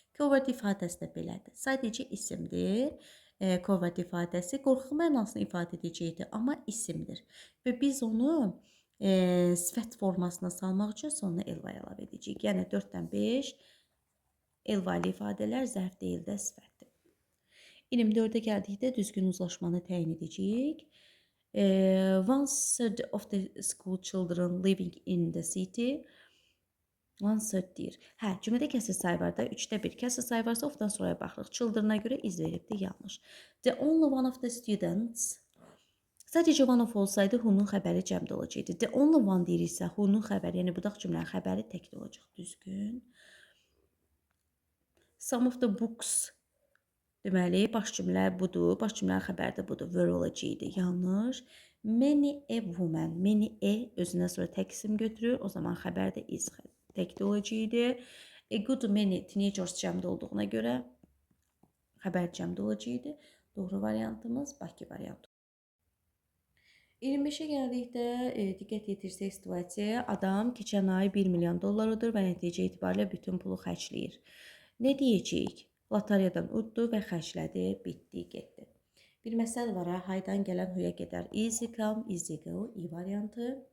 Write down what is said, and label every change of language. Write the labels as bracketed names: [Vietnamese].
[Azerbaijani] Coward ifadəsi də belədir. Sadəcə isimdir. Coward ifadəsi qorxu mənasını ifadə edəcəkdir, amma isimdir. Və biz onu sifət formasına salmaq üçün sonuna elvay əlavə edəcəyik. Yəni 4-dən 5 elvali ifadələr zərf deyil də sifətdir. 24-ə gəldikdə düzgün uzlaşmanı təyin edəcəyik. [English] 1/3 of the school children living in the city. [Azerbaijani] 1/3 deyir. Cümlədə kəsr sayı var da, 3-də 1 kəsr sayı varsa ofdan sonraya baxırıq. Children-a görə iz veribdir, yanlış. [English] The only one of the students. [Azerbaijani] Sadəcə one of olsaydı, who-nun xəbəri cəmdə olacaqdı. [English] The only one [Azerbaijani] deyirsə, who-nun xəbəri, yəni budaq cümlənin xəbəri təkdə olacaq. Düzgün. Some of the books. Deməli, baş cümlə budur. Baş cümlənin xəbəri də budur. Were olacaqdı. Yanlış. [English] Many a woman. [Azerbaijani] Many a özünə sonra tək isim götürür. O zaman xəbər də is təkdə olacaqdı. [English] A good many teenagers [Azerbaijani] cəmdə olduğuna görə xəbər cəmdə olacaqdı. Doğru variantımız Bakı variantı. 25-ə gəldikdə diqqət yetirsək situasiyaya, adam keçən ay $1 milyon ödür və nəticə etibarilə bütün pulu xərcləyir. Nə deyəcəyik? Loteriyadan uddu və xərclədi, bitdi, getdi. Bir məsəl var, haydan gələn huya gedər. [English] Easy come, easy go, [Azerbaijani] i variantı.